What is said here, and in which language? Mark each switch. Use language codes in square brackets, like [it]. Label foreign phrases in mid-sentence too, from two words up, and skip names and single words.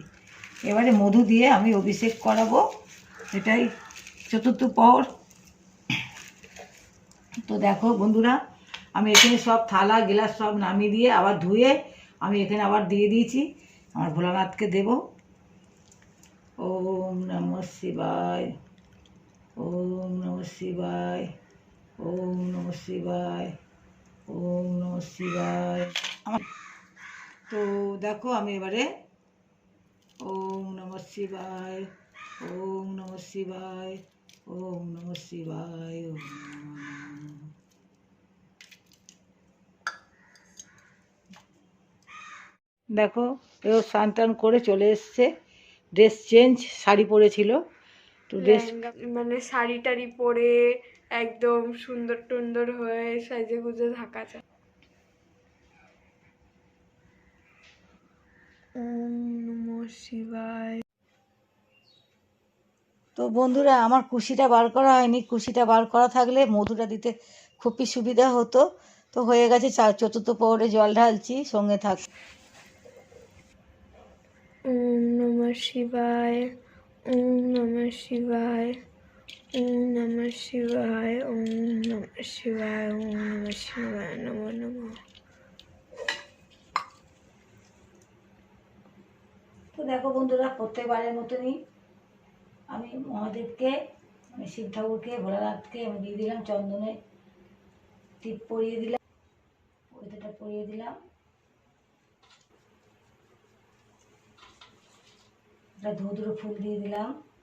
[bn] এবারে মধু দিয়ে আমি অভিষেক করাবো, এটাই 4র্থ প্রহর। তো দেখো বন্ধুরা আমি এখানে সব থালা গ্লাস সব নামিয়ে দিয়ে আবার ধুয়ে আমি এখানে আবার দিয়ে দিয়েছি, আমার ভোলানাথকে দেব। [sa] ওম নমঃ শিবায়, ওম নমঃ শিবায়, ওম নমঃ শিবায়, ওম নমঃ শিবায়। [bn] আমার তো দেখো আমি এবারে [sa] ওম নমঃ শিবায়, ওম নমঃ শিবায়, ওম নমঃ শিবায়, ওম [bn] দেখো এও স্নান টান করে চলে এসছে, [en] dress change, [bn] শাড়ি পরেছিল তো ড্রেস, মানে শাড়ি টাড়ি পরে একদম সুন্দর টুন্দর হয়ে সাজে গুজে থাকা যায়। [sa] ওম নমঃ শিবায়। [bn] তো বন্ধুরা আমার কুশিটা বার করা হয়নি, কুশিটা বার করা থাকলে মধুটা দিতে খুবই সুবিধা হতো। তো হয়ে গেছে, 4র্থ প্রহরে জল ঢালছি, সঙ্গে থাক। [sa] ওম নমঃ শিবায়, ওম নমঃ শিবায়, ওম নমঃ শিবায়, ওম নমঃ শিবায়, ওম নমঃ শিবায়, নমঃ নমঃ। [bn] তো দেখো বন্ধুরা প্রত্যেকবারের মতনই আমি মহাদেবকে, আমি শিব ঠাকুরকে, ভোলানাথকে আমি দিয়ে দিলাম চন্দনে টিপ পরিয়ে দিলাম, ওইটা পরিয়ে দিলাম, একটা ধুধুরো ফুল দিয়ে দিলাম।